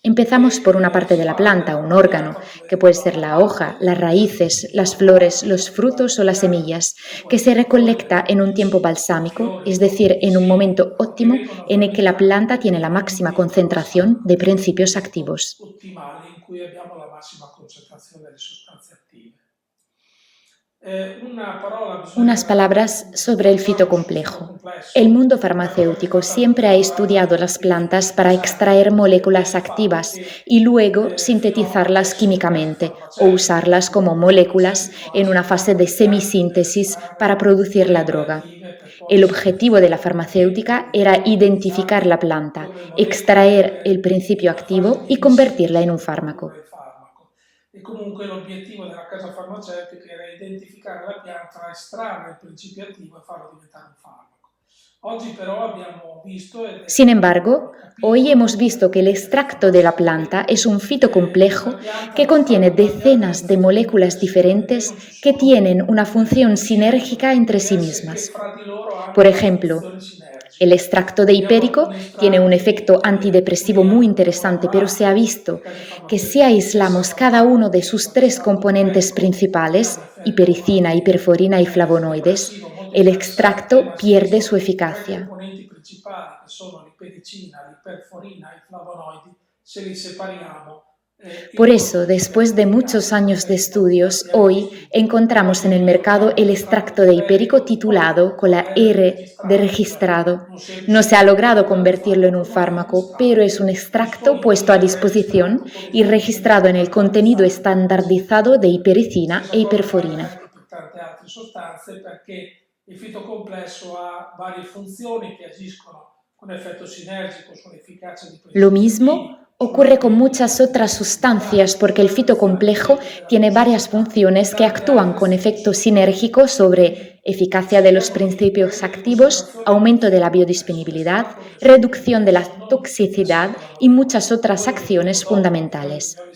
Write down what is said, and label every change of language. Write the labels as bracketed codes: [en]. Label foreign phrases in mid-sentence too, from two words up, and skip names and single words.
[es] Empezamos por una parte de la planta, un órgano, que puede ser la hoja, las raíces, las flores, los frutos o las semillas, que se recolecta en un tiempo balsámico, es decir, en un momento óptimo en el que la planta tiene la máxima concentración de principios activos. [it] ottimale in cui abbiamo la massima concentrazione delle sostanze attive. [es] Unas palabras sobre el fitocomplejo. El mundo farmacéutico siempre ha estudiado las plantas para extraer moléculas activas y luego sintetizarlas químicamente o usarlas como moléculas en una fase de semisíntesis para producir la droga. El objetivo de la farmacéutica era identificar la planta, extraer el principio activo y convertirla en un fármaco. [it] E comunque l'obiettivo della casa farmaceutica era identificare la pianta, estrarre il principio attivo e farlo diventare un farmaco. Oggi però abbiamo visto [es] Sin embargo, hoy hemos visto que el extracto de la planta es un fitocomplejo que contiene decenas de moléculas diferentes que tienen una función sinérgica entre sí mismas. Por ejemplo, el extracto de hipérico tiene un efecto antidepresivo muy interesante, pero se ha visto que si aislamos cada uno de sus 3 componentes principales, hipericina, hiperforina y flavonoides, el extracto pierde su eficacia. [it] I componenti principali, che sono l'ipericina, l'iperforina e i flavonoidi, se li separiamo. [es] Por eso, después de muchos años de estudios, hoy encontramos en el mercado el extracto de hipérico titulado con la R de registrado. No se ha logrado convertirlo en un fármaco, pero es un extracto puesto a disposición y registrado en el contenido estandardizado de hipericina e hiperforina. [it] Tante altre sostanze perché il fitocomplesso ha varie funzioni che agiscono con effetto sinergico sull'efficacia di questi. [es] Lo mismo ocurre con muchas otras sustancias porque el fitocomplejo tiene varias funciones que actúan con efecto sinérgico sobre eficacia de los principios activos, aumento de la biodisponibilidad, reducción de la toxicidad y muchas otras acciones fundamentales.